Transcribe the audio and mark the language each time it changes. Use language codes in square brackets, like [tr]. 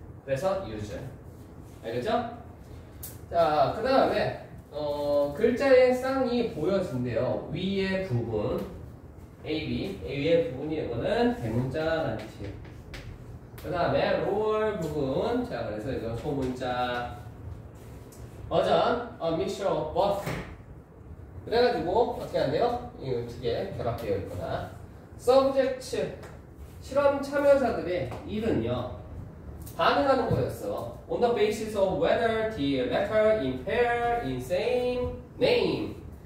[ko] 그래서 user. 알겠죠? 자, 그 다음에, 글자의 쌍이 보여진대요. 위의 부분. A, B. 위의 부분이 이거는 대문자라는 뜻이에요. 그 다음에, lower 부분. 자, 그래서 이건 소문자. [en] 버전, a mixture of both. [ko] 그래가지고 어떻게 한대요? 이 두 개 결합되어 있거나. subject, 실험 참여자들의 일은요, 반응하는 거였어. [en] On the basis of whether the letter in pair in same name.